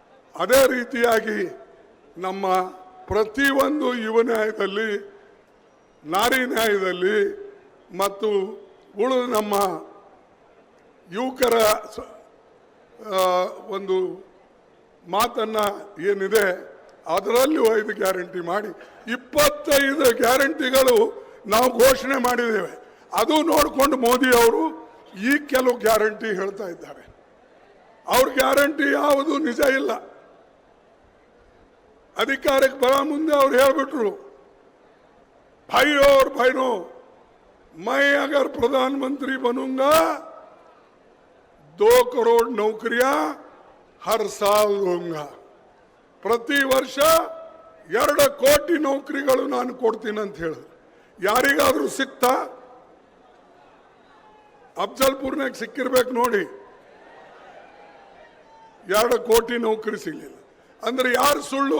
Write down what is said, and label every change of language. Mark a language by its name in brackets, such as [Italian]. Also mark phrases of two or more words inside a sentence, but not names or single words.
[Kannada] ಅದೇ ರೀತಿಯಾಗಿ ನಮ್ಮ ಪ್ರತಿಯೊಂದು ಯುವ ನ್ಯಾಯದಲ್ಲಿ, ನಾರಿ ನ್ಯಾಯದಲ್ಲಿ ಮತ್ತು ಉಳಿದ ನಮ್ಮ ಯುವಕರ ಒಂದು ಮಾತನ್ನು ಏನಿದೆ ಅದರಲ್ಲೂ 5 ಗ್ಯಾರಂಟಿ ಮಾಡಿ 25 ಗ್ಯಾರಂಟಿಗಳು ನಾವು ಘೋಷಣೆ ಮಾಡಿದ್ದೇವೆ. ಅದು ನೋಡಿಕೊಂಡು ಮೋದಿ ಅವರು ಈ ಕೆಲವು ಗ್ಯಾರಂಟಿ ಹೇಳ್ತಾ ಇದ್ದಾರೆ. ಅವ್ರ ಗ್ಯಾರಂಟಿ ಯಾವುದು ನಿಜ ಇಲ್ಲ. ಅಧಿಕಾರಕ್ಕೆ ಬರ ಮುಂದೆ ಅವ್ರು ಹೇಳ್ಬಿಟ್ರು, [Hindi] भाई और बहनों, मैं अगर प्रधानमंत्री बनूंगा 2 करोड़ नौकरियां हर साल दूंगा. [Kannada] ಪ್ರತಿ ವರ್ಷ 2 ಕೋಟಿ ನೌಕರಿಗಳು ನಾನು ಕೊಡ್ತೀನಿ ಅಂತ ಹೇಳಿದ್ರು. ಯಾರಿಗಾದ್ರೂ ಸಿಕ್ತಾ? ಅಫ್ಜಲ್ಪುರ್ನಾಗ ಸಿಕ್ಕಿರ್ಬೇಕು ನೋಡಿ, 2 ಕೋಟಿ ನೌಕರಿ ಸಿಗಲಿಲ್ಲ ಅಂದ್ರೆ ಯಾರು ಸುಳ್ಳು?